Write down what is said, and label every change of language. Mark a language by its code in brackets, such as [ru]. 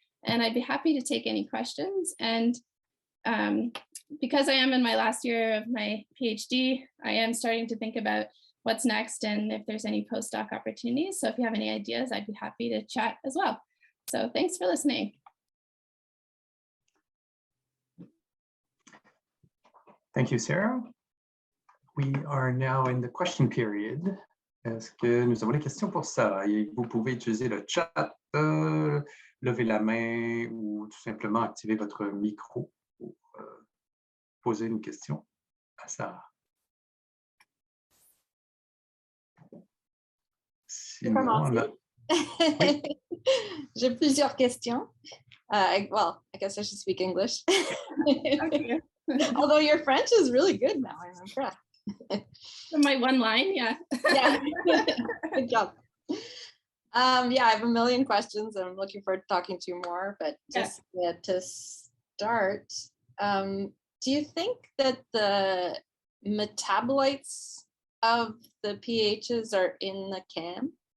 [en] And I'd be happy to take any questions. And because I am in my last year of my PhD, I am starting to think about what's next and if there's any postdoc opportunities. So if you have any ideas, I'd be happy to chat as well. So thanks for listening. Thank you, Sarah. We are now in the question period. [fr] Est-ce que nous avons des questions pour Sarah? Vous pouvez utiliser le chat, lever la main ou tout simplement activer votre micro pour poser une question à Sarah. Sinon, on a... Oui. J'ai plusieurs questions. [en] Well, I guess I should speak English. Okay. Although your French is really good now, I'm impressed. My one line, yeah. Yeah, good job. Yeah, I have a million questions and I'm looking forward to talking to you more, but just to start, do you think that the metabolites of the pHs are in the CAM?